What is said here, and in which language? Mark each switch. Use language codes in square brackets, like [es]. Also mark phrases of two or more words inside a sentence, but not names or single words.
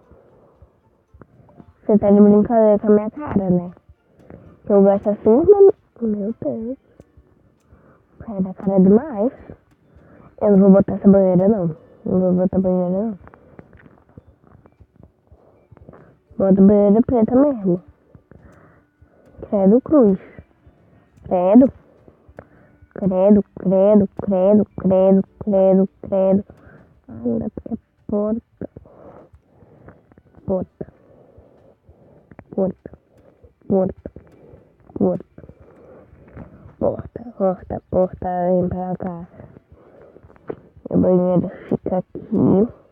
[pt] Você tá de brincadeira com a minha cara, né? Que eu gasto assim, meu Deus. É da cara demais. Eu não vou botar essa banheira não. Não vou botar banheira não. Bota banheira preta mesmo. Credo cruz. Credo. Credo, credo, credo, credo, credo, credo. Ainda porque é porta. Porta. Porta. Porta. Porta. Porta, porta, porta, vem pra cá. O banheiro fica aqui.